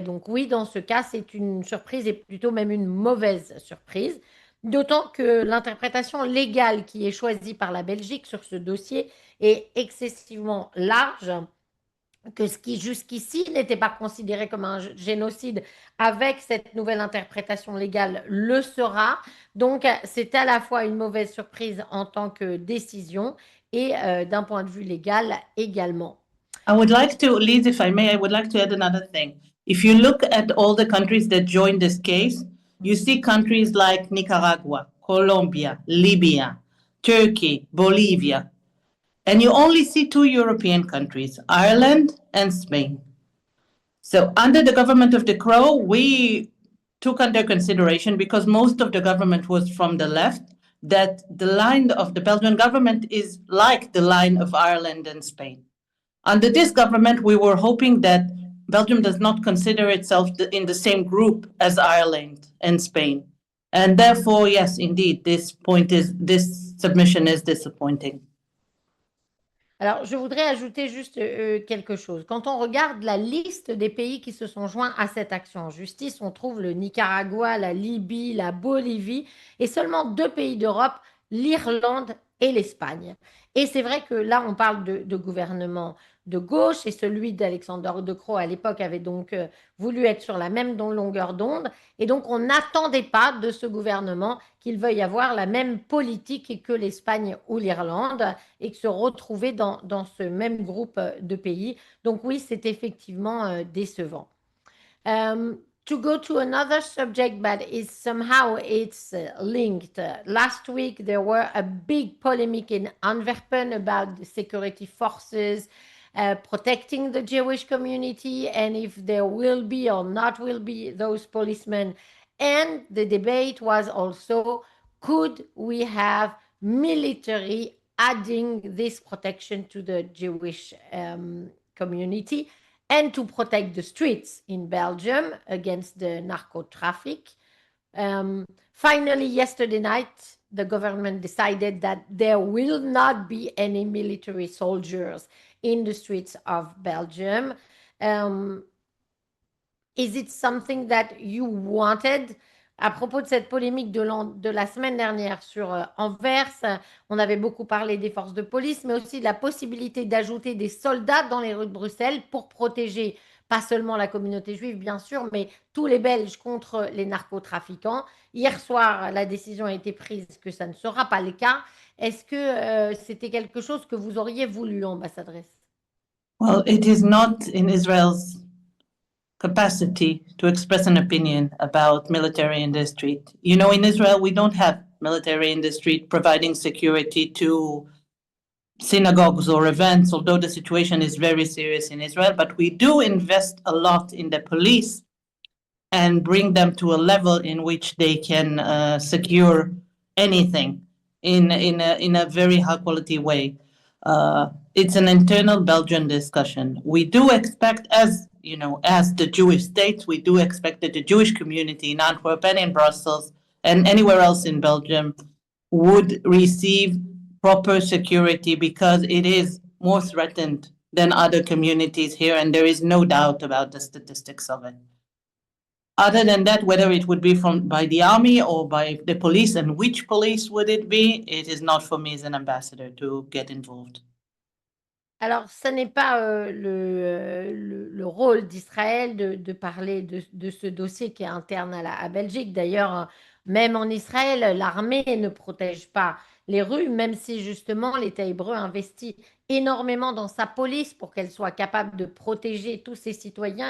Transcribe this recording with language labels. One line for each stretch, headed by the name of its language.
French: Donc oui, dans ce cas, c'est une surprise et plutôt même une mauvaise surprise, d'autant que l'interprétation légale qui est choisie par la Belgique sur ce dossier est excessivement large, que ce qui jusqu'ici n'était pas considéré comme un génocide, avec cette nouvelle interprétation légale le sera. Donc, c'est à la fois une mauvaise surprise en tant que décision et d'un point de vue légal également.
English: I would like to, Lise, if I may, I would like to add another thing. If you look at all the countries that joined this case, you see countries like Nicaragua, Colombia, Libya, Turkey, Bolivia. And you only see two European countries, Ireland and Spain. So under the government of De Croo, we took under consideration, because most of the government was from the left, that the line of the Belgian government is like the line of Ireland and Spain. Under this government, we were hoping that Belgium does not consider itself in the same group as Ireland and Spain. And therefore, yes, indeed, this submission is disappointing.
French: Alors, je voudrais ajouter juste quelque chose. Quand on regarde la liste des pays qui se sont joints à cette action en justice, on trouve le Nicaragua, la Libye, la Bolivie et seulement 2 pays d'Europe, l'Irlande et l'Espagne. Et c'est vrai que là, on parle de gouvernement de gauche et celui d'Alexander De Croo à l'époque avait donc voulu être sur la même longueur d'onde. Et donc, on n'attendait pas de ce gouvernement qu'il veuille avoir la même politique que l'Espagne ou l'Irlande et que se retrouver dans ce même groupe de pays. Donc oui, c'est effectivement décevant.
English: To go to another subject, but somehow it's linked. Last week, there were a big polemic in Antwerpen about the security forces protecting the Jewish community and if there will be or not will be those policemen. And the debate was also, could we have military adding this protection to the Jewish community and to protect the streets in Belgium against the narco traffic? Finally, yesterday night, the government decided that there will not be any military soldiers in the streets of Belgium. Is it something that you wanted?
French: À propos de cette polémique de la semaine dernière sur Anvers, on avait beaucoup parlé des forces de police, mais aussi de la possibilité d'ajouter des soldats dans les rues de Bruxelles pour protéger pas seulement la communauté juive, bien sûr, mais tous les Belges contre les narcotrafiquants. Hier soir, la décision a été prise que ça ne sera pas le cas. Est-ce que c'était quelque chose que vous auriez voulu, ambassadrice?
English: Well, it is not in Israel's capacity to express an opinion about military in the street. You know, in Israel, we don't have military in the street providing security to synagogues or events, although the situation is very serious in Israel. But we do invest a lot in the police and bring them to a level in which they can secure anything in a very high quality way. It's an internal Belgian discussion. We do expect, as you know, as the Jewish state, we do expect that the Jewish community in Antwerp and in Brussels and anywhere else in Belgium would receive proper security because it is more threatened than other communities here, and there is no doubt about the statistics of it. Other than that, whether it would be by the army or by the police and which police would it be, it is not for me as an ambassador to get involved.
French: Alors, ce n'est pas le rôle d'Israël de parler de ce dossier qui est interne à Belgique. D'ailleurs, même en Israël, l'armée ne protège pas les rues, même si justement l'État hébreu investit énormément dans sa police pour qu'elle soit capable de protéger tous ses citoyens.